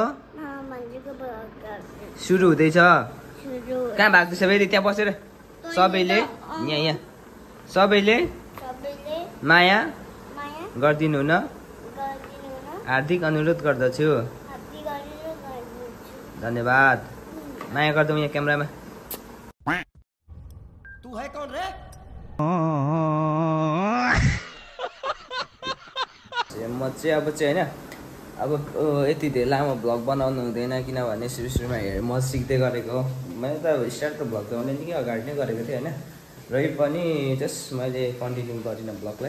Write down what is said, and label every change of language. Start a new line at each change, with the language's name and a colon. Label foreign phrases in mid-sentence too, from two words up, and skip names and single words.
Nepali: सुरु हुँदैछ कहाँ भएको छ फेरि त्यहाँ बसेर सबैले यहाँ सबैले माया गरिदिनु हुन हार्दिक अनुरोध गर्दछु। धन्यवाद। माया गर्दौ यहाँ क्यामेरामा।
Hindi: तू है कौन रे?
Nepali: म चाहिँ अब चाहिँ होइन अब यति धेरै लामो भ्लग बनाउनु हुँदैन किनभने सुरुमा म सिक्दै गरेको हो। मैले त अब स्टार्ट त भ्लग त मैले निकै अगाडि नै गरेको थिएँ होइन। र पनि जस्ट मैले कन्टिन्यू गरिनँ भ्लगलाई।